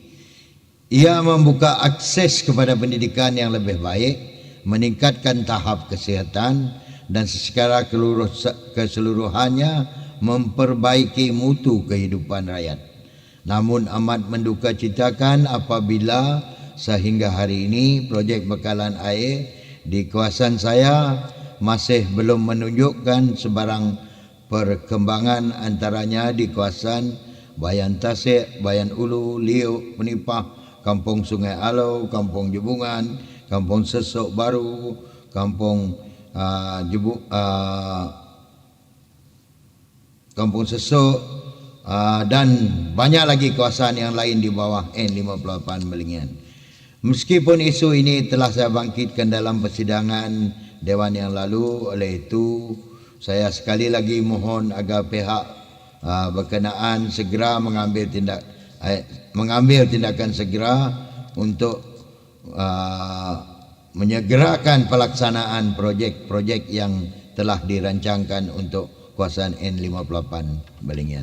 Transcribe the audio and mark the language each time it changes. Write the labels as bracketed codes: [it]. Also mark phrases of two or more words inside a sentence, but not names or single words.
[ms] Ia membuka akses kepada pendidikan yang lebih baik, meningkatkan tahap kesihatan dan secara keseluruhannya memperbaiki mutu kehidupan rakyat. Namun amat mendukacitakan apabila sehingga hari ini projek bekalan air di kawasan saya masih belum menunjukkan sebarang perkembangan, antaranya di kawasan Bayan Tasik, Bayan Ulu, Liuk, Penipah, Kampung Sungai Alau, Kampung Jebungan, Kampung Sesok Baru, Kampung Kampung Sesok, dan banyak lagi kawasan yang lain di bawah N58 Belingian. Meskipun isu ini telah saya bangkitkan dalam persidangan Dewan yang lalu, oleh itu saya sekali lagi mohon agar pihak berkenaan segera mengambil tindakan segera untuk menyegerakan pelaksanaan projek-projek yang telah dirancangkan untuk kawasan N58 Belingian.